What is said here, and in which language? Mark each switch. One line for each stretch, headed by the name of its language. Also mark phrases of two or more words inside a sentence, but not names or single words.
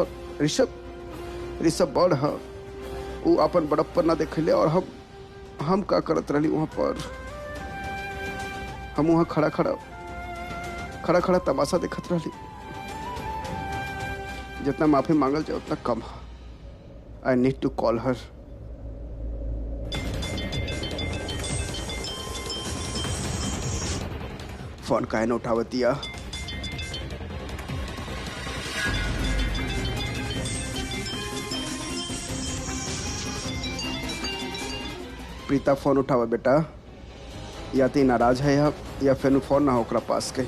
Bhojpuri: और ऋषभ बड़ है, वो अपन बड़प्पन ना देखले, और हम का करत रही वहाँ पर? हम वहाँ खड़ा खड़ा तमाशा देखत रही। जितना माफी मांगल जाए उतना कम है।
English: I need to call her.
Bhojpuri: फोन काहे न उठावतिया? प्रीता फोन उठावा बेटा, या तो नाराज है या फिर फोन ना हो ओकरा पास के।